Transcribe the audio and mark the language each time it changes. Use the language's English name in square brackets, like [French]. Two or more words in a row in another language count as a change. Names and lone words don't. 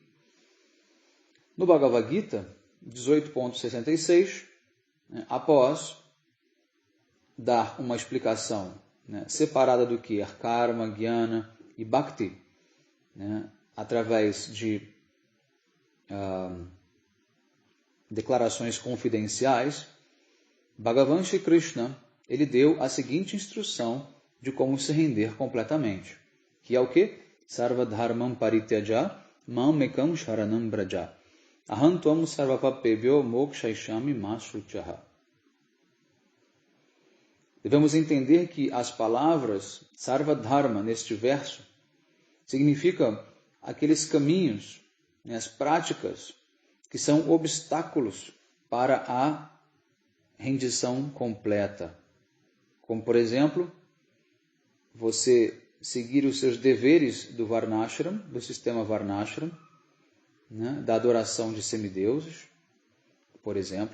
[Portuguese] No Bhagavad Gita, 18.66, após dar uma explicação separada do que é Karma, Jnana e Bhakti, através de declarações confidenciais, Bhagavan Shri Krishna ele deu a seguinte instrução de como se render completamente, que é o quê? [Sanskrit] सर्व धर्मं परित्यज मम् एकं शरणं ब्रज अहं त्वं सर्वपापेभ्यो मोक्षैषामि मा शुचः. [Portuguese] Devemos entender que as palavras [Sanskrit] सर्व धर्म [Portuguese] neste verso significa aqueles caminhos, as práticas que são obstáculos para a rendição completa. Como, por exemplo, você seguir os seus deveres do Varnashram, do sistema Varnashram, da adoração de semideuses, por exemplo.